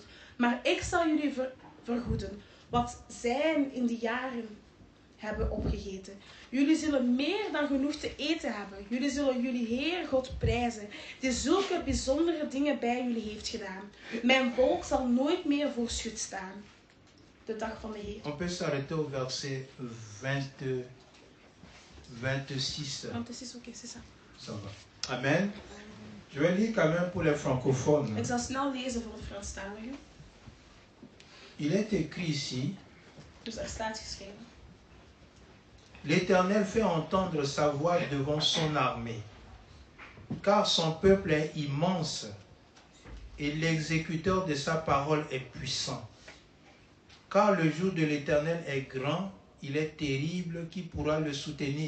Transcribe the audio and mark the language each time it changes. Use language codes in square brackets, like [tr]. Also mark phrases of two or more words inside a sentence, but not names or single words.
[nl] Maar ik zal jullie vergoeden wat zijn in die jaren hebben opgegeten. Jullie zullen meer dan genoeg te eten hebben. Jullie zullen jullie Heer God prijzen, die zulke bijzondere dingen bij jullie heeft gedaan. Mijn volk zal nooit meer voor schut staan. De dag van de Heer. [fr] On peut s'arrêter au verset 26. [nl] Want het is oké, [fr] c'est ça. Ça va. Amen. Je vais lire quand même pour les francophones. [nl] Ik zal snel lezen voor de Franstaligen. [fr] Il est écrit ici, [nl] Dus er staat geschreven. [fr] l'Éternel fait entendre sa voix devant son armée, car son peuple est immense et l'exécuteur de sa parole est puissant. Car le jour de l'Éternel est grand, il est terrible, qui pourra le soutenir?